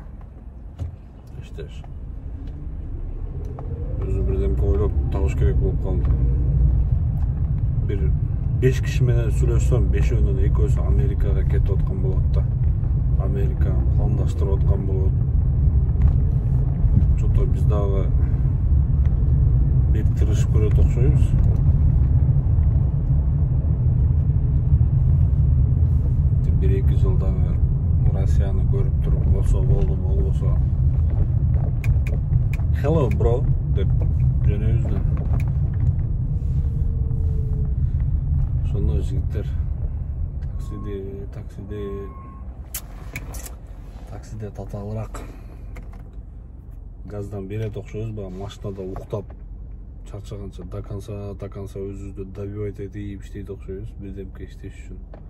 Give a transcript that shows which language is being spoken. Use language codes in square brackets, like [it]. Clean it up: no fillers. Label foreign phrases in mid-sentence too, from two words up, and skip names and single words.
[ky] Иштеш. Өзү бирдемке ойлоп табыш керек болуп калды. Бир 5 киши менен сүйлөшсөм, 5-өөнүн 2-өсү Америкага кетип аткан болот да. Американы пландаштырып аткан болот. Что-то биз дагы бек тырышып көрөт окшойбуз. Bir-iki жылда Россияны көрүп туруп, болсо болду, болбосо [en] hello bro [ky] деп жөнөбүз да. Ошондой жигиттер таксиде татаалыраак газдан берет окшойбуз, баягы машинада уктап чарчаганча [ru] до конца [ky] өзүбүздү добивать этип иштейт окшойбуз, бирдемке иштеш үчүн.